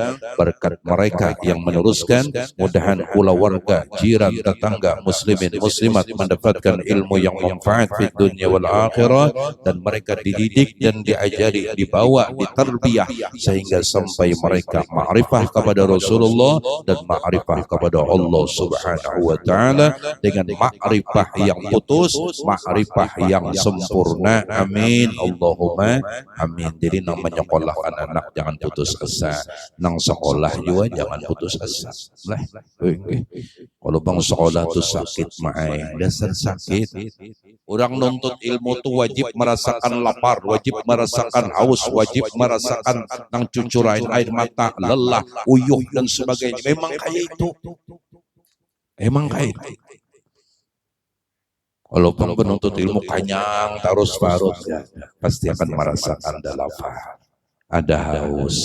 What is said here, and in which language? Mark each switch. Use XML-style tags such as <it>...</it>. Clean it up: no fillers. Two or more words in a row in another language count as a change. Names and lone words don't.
<id>Berkat mereka yang meneruskan, mudahan pula warga, jiran, tetangga, muslimin, muslimat mendapatkan ilmu yang manfaat di dunia</id> <ar>والآخرة,</ar> <id>dan mereka dididik dan diajari, dibawa, ditarbiyah sehingga sampai mereka ma'rifah kepada Rasulullah dan ma'rifah kepada</id> <ar>الله سبحانه وتعالى</ar> <id>dengan ma'rifah yang putus, ma'rifah yang sempurna.</id> <ar>آمين اللهم آمين.</ar> <id>Jadi nang menyekolahkan anak jangan putus asa, nang sekolah juga jangan putus asa. Kalau bang sekolah tuh sakit main, dasar sakit. Orang nuntut ilmu tuh wajib merasakan lapar, wajib merasakan haus, wajib merasakan nang cucurain air mata, lelah, uyuh dan sebagainya. Memang kayak itu. Emang kayak itu. Kalau penuntut ilmu</id> <bjn>kanyang terus parut,</bjn> <id>ya, pasti akan merasakan ada lapar, ada haus.</id>